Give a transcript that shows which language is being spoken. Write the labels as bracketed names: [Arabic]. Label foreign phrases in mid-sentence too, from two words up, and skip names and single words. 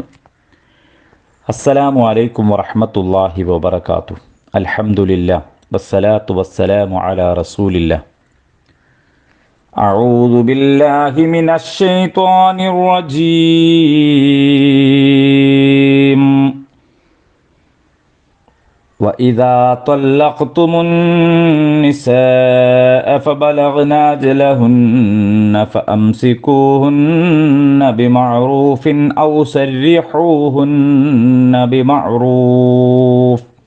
[Arabic] السلام عليكم ورحمة الله وبركاته. الحمد لله والصلاة والسلام على رسول الله. أعوذ بالله من الشيطان الرجيم. وَإِذَا طَلَّقْتُمُ النِّسَاءَ فَبَلَغْنَ أَجَلَهُنَّ فَأَمْسِكُوهُنَّ بِمَعْرُوفٍ أَوْ سَرِّحُوهُنَّ بِمَعْرُوفٍ